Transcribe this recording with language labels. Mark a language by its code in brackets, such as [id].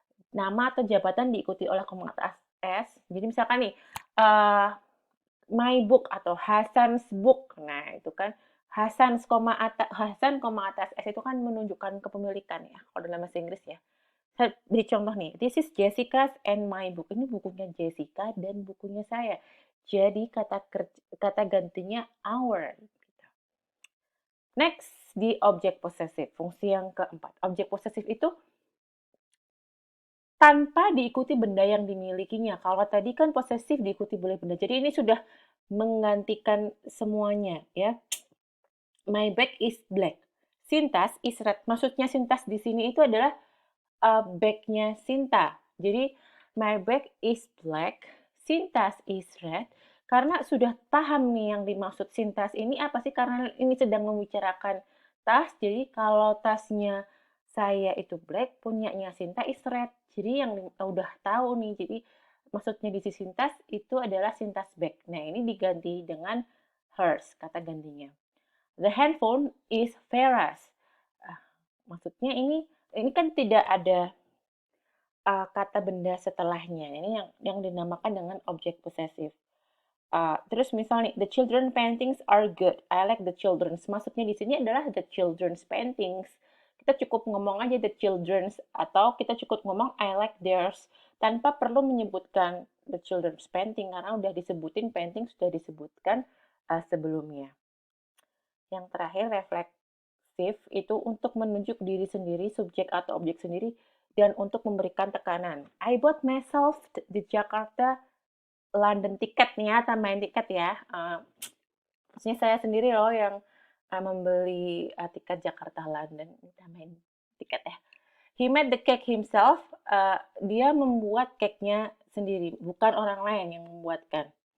[id] Nama atau jabatan diikuti oleh koma atas s. Jadi misalkan nih, [en] my book [id] atau Hasan's book. Nah, itu kan Hasan, atas S itu kan menunjukkan kepemilikan ya, kalau dalam bahasa Inggris ya. Saya beri contoh nih, [en] this is Jessica's and my book. [id] Ini bukunya Jessica dan bukunya saya. Jadi kata gantinya our. Next, di objek posesif. Fungsi yang keempat. Objek posesif itu tanpa diikuti benda yang dimilikinya. Kalau tadi kan posesif diikuti oleh benda. Jadi ini sudah menggantikan semuanya ya. [en] My bag is black. Sintas is red. [id] Maksudnya Sintas di sini itu adalah bag-nya Sinta. Jadi [en] my bag is black, Sintas is red. [id] Karena sudah paham nih yang dimaksud Sintas ini apa sih? Karena ini sedang membicarakan tas. Jadi kalau tasnya saya itu black, punyanya Sinta [en] is red. [id] Jadi yang udah tahu nih. Jadi maksudnya di sisi Sintas itu adalah Sintas bag. Nah, ini diganti dengan hers, kata gantinya. [en] The handphone is Vera's. [id] Maksudnya ini kan tidak ada kata benda setelahnya. Ini yang dinamakan dengan objek posesif. Terus misalnya, [en] the children paintings are good. I like the children's. [id] Maksudnya di sini adalah [en] the children's paintings. [id] Kita cukup ngomong aja [en] the children's, [id] atau kita cukup ngomong [en] I like theirs [id] tanpa perlu menyebutkan [en] the children's painting [id] karena udah disebutin painting, sudah disebutkan sebelumnya. Yang terakhir, refleksif itu untuk menunjuk diri sendiri, subjek atau objek sendiri, dan untuk memberikan tekanan. [en] I bought myself the Jakarta London ticket [id] nih ya, tambahin tiket ya. Maksudnya saya sendiri loh yang membeli tiket Jakarta London, tambahin tiket ya. [en] He made the cake himself. [id] Dia membuat cake-nya sendiri, bukan orang lain yang membuatkan.